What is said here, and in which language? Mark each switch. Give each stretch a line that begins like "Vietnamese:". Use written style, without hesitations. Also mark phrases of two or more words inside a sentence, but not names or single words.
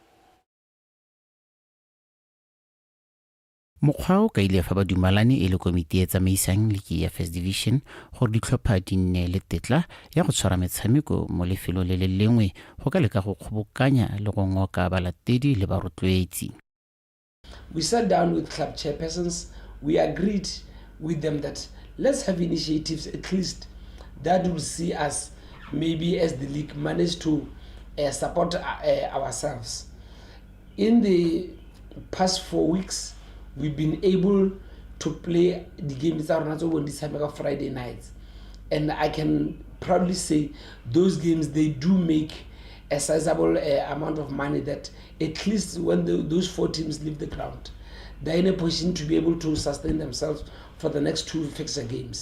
Tswana: Mokgwa o ka ile fa ba dumalane e le komiti e tsamaisang liki ya First Division gore ditlhopha di nne le tetla ya go tshwara metshameko mo lefelo le le lengwe go ka leka go kgobokanya le go ngoka balatedi le barotloetsi.
English: We sat down with club chairpersons. We agreed with them that let's have initiatives at least that will see us maybe as the league manage to support ourselves. In the past 4 weeks, we've been able to play the games on this Friday nights, and I can proudly say those games, they do make a sizable amount of money that at least when those 4 teams leave the ground, they're in a position to be able to sustain themselves for the next 2 fixture games.